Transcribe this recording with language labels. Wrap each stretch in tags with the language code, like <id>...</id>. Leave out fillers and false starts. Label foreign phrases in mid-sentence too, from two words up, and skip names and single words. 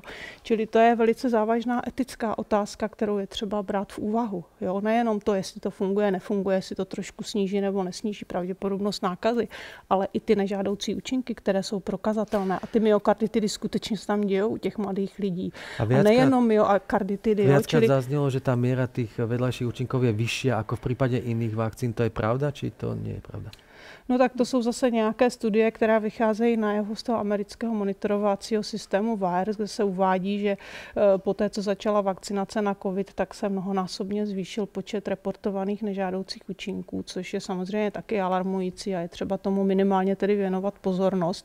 <cs>Čili to je velice závažná etická otázka, kterou je třeba brát v úvahu. Jo? Nejenom to, jestli to funguje, nefunguje, jestli to trošku sníží nebo nesníží pravděpodobnost nákazy, ale i ty nežádoucí účinky, které jsou prokazatelné. A ty myokarditidy skutečně se tam dějou u těch mladých lidí. A nejenom myokarditidy.</cs> <sk>Viackrát zaznelo, že tá miera tých vedľajších účinkov je vyššia ako v prípade iných vakcín. To je pravda, či to nie je pravda?</sk> <cs>No tak to jsou zase nějaké studie, které vycházejí najevo z toho amerického monitorovacího systému VAERS, kde se uvádí, že poté, co začala vakcinace na COVID, tak se mnohonásobně zvýšil počet reportovaných nežádoucích účinků, což je samozřejmě taky alarmující a je třeba tomu minimálně tedy věnovat pozornost.</cs>